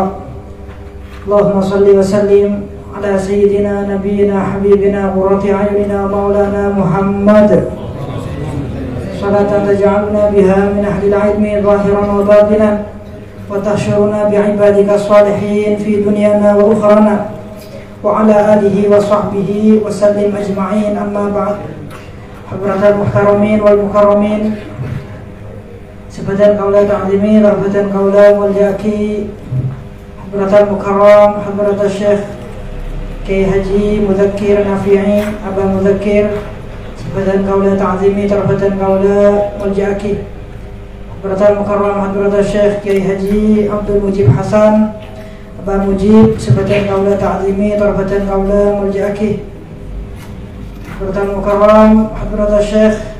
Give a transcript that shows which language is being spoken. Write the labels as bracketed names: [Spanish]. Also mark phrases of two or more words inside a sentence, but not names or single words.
[Arabic] اللهم صل وسلم على سيدنا نبينا حبيبنا قرة أعيننا مولانا محمد صلاة تجعلنا بها من أهل العلم ظاهرا وباطنا وتحشرنا بعبادك الصالحين في دنيانا وأخرانا وعلى آله وصحبه وسلم أجمعين. أما بعد. حضرة المحترمين والمكرمين [Madurese] sebadan kaula ta'zimi rahmatan kaula walyaki [Arabic] حضرة المكرم [Madurese] Hadratal Syekh Kiai Haji Muzakkir Nafi'i Aba Muzakkir, sebadan kaula ta'zimi rahmatan kaula walyaki [Arabic] حضرة المكرم [Madurese] Hadratal Syekh Kiai Haji Abdul Mujib Hasan Aba Mujib, sebadan kaula ta'zimi rahmatan kaula walyaki [Arabic] حضرة المكرم [Madurese] Hadratal Syekh